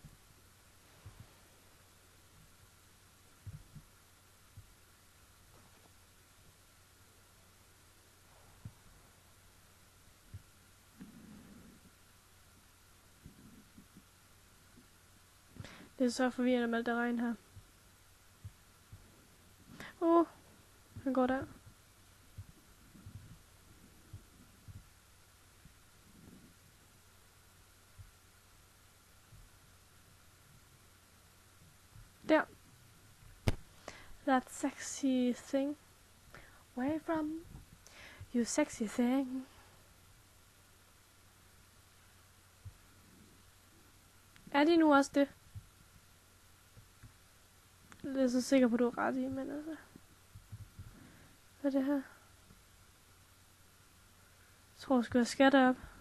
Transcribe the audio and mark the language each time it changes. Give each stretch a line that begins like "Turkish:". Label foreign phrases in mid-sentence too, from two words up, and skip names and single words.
Danish: Det er så forvirrende med alt det regn her. Han går der. Der.
English: That sexy thing. Where from? You sexy thing.
Danish: Er de nu også det? Det er så sikker på, du er ret i, men altså... Hvad er det her? Jeg tror, jeg skal have skat op.